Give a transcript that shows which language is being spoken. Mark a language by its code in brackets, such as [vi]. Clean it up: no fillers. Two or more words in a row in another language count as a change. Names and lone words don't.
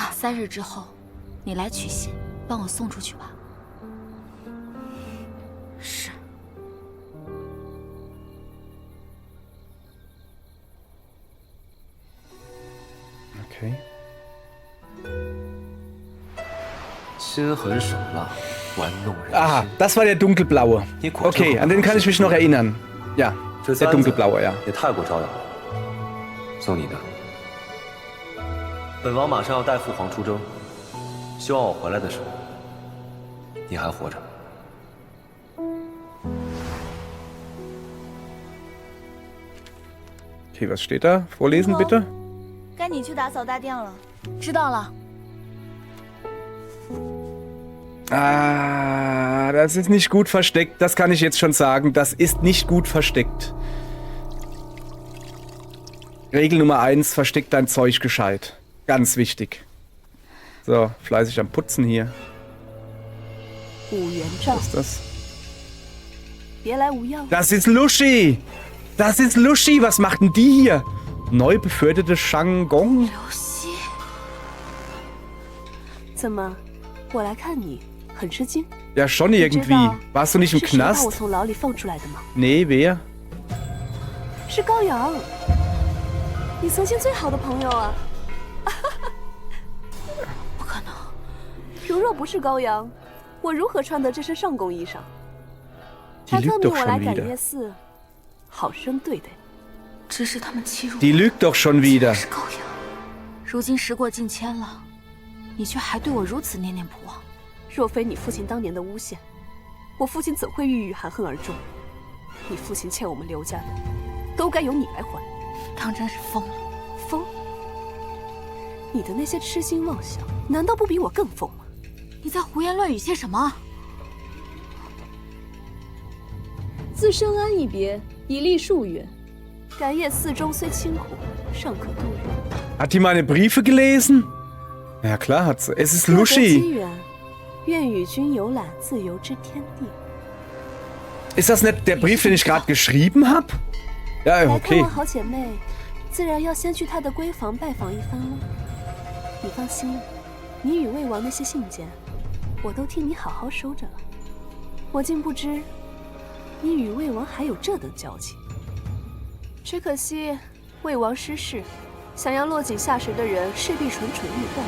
[zh] ，3 日之后，你来取信，帮我送出去吧。是。 Okay. 心狠手辣。 [de] Ah, das war der dunkelblaue. Okay, an den kann ich mich noch erinnern. Ja, der dunkelblaue, ja. [zh] 也太过招摇了。送你的。本王马上要带父皇出征，希望我回来的时候，你还活着。 [de] Okay, was steht da? Vorlesen bitte. [zh] 该你去打扫大殿了。知道了。 [de] Ah, das ist nicht gut versteckt. Das kann ich jetzt schon sagen. Das ist nicht gut versteckt. Regel Nummer 1, versteck dein Zeug gescheit. Ganz wichtig. So, fleißig am Putzen hier. Was ist das? Das ist Lushi! Das ist Lushi! Was macht denn die hier? Neu beförderte Shangong? [zh] 怎么，我来看你？ 很吃惊 [de] Ja, schon irgendwie. Warst du nicht im Knast? [zh] 我从牢里放出来的吗？ [de] Nee, wer? [zh] 是高阳，你曾经最好的朋友啊！不可能！如若不是高阳，我如何穿得这身上宫衣裳？ [de] Die [zh] 他特 [de] lügt [zh] 命 [de] doch [zh] 我来 [de] schon [zh] 感 [de] wieder. [zh] 业寺，好生对待。只是他们欺辱 [de] Die lügt doch schon wieder. [zh] 是高阳。如今时过境迁了，你却还对我如此念念不忘。若非你父亲当年的诬陷，我父亲怎会郁郁含恨而终？你父亲欠我们刘家的，都该由你来还。当真是疯了！疯？你的那些痴心妄想，难道不比我更疯吗？你在胡言乱语些什么？自深谙一别，已历数月。感业寺中虽清苦，尚可度日。 [de] Hat die meine Briefe gelesen? Ja klar hat sie. Es ist Lushi. [zh] 愿与君游览自由之天地。 [de] Ist das nicht der Brief, den ich gerade geschrieben habe? Ja, [zh] 来看 okay. 望好姐妹，自然要先去她的闺房拜访一番了。你放心，你与魏王那些信件，我都替你好好收着了。我竟不知，你与魏王还有这等交情。只可惜，魏王失势，想要落井下石的人势必蠢蠢欲动。